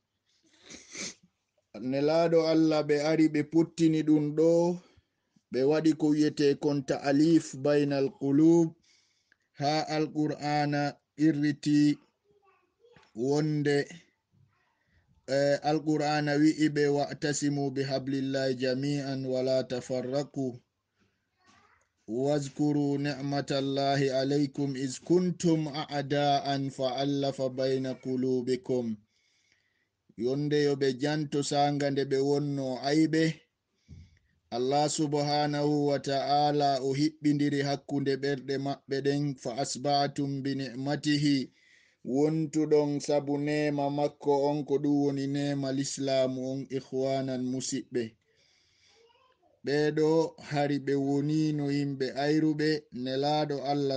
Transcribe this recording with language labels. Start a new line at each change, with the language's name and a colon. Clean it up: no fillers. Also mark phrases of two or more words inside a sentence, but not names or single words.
Fula: nelaɗo Allah ɓe ari ɓe puttini ɗum ɗo, ɓe waɗi ko wiyete kon
Arabic: تأليف بين القلوب,
Fula: ha alqur'ana irriti wonde alqur'ana wi'i ɓe
Arabic: واعتصموا بحبل الله جميعا ولا تفرقوا واذكروا نعمة الله عليكم إذ كنتم أعداء فألف بين قلوبكم
Fula: yonde yo ɓe janto sanga nde ɓe wonno ayɓe Allah
Arabic: سبحانه وتعالى
Fula: o hiɓɓindiri hakkunde ɓerɗe maɓɓe ɗen
Arabic: فأصبحتم بنعمته
Fula: wontuɗon sabu nema makko on ko ɗum woni nema l'islamu on ikhwanan musiɓɓe ɓeɗo hari ɓe woni no yimɓe ayruɓe nelaɗo Allah